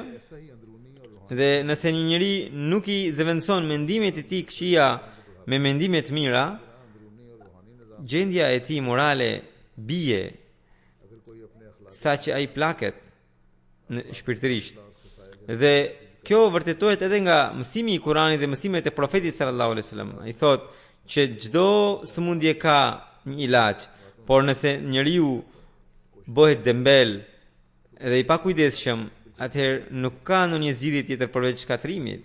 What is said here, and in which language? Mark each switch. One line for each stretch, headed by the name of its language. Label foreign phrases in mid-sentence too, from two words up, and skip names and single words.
Urdu: ایسا ہی اندرونی اور روحانی
Albanian: dhe nëse një njeri nuk i zëvendëson mendimet e tij këqija me mendime të mira,
Urdu: اندرونی اور روحانی نظام
Albanian: gjendja e tij morale bie
Urdu: اگر کوئی اپنے اخلاق
Albanian: sa që ai plaket në shpirtërisht. Dhe kjo vërtetohet edhe nga mësimi i Kuranit dhe mësimet e profetit
Arabic: صلى الله عليه وسلم.
Albanian: Ai thotë që çdo sëmundje ka një ilaç, por nëse njeriu bëhet dembel dhe i pakujdesshëm, atëherë nuk ka ndonjë zgjidhje tjetër përveç shkatrimit.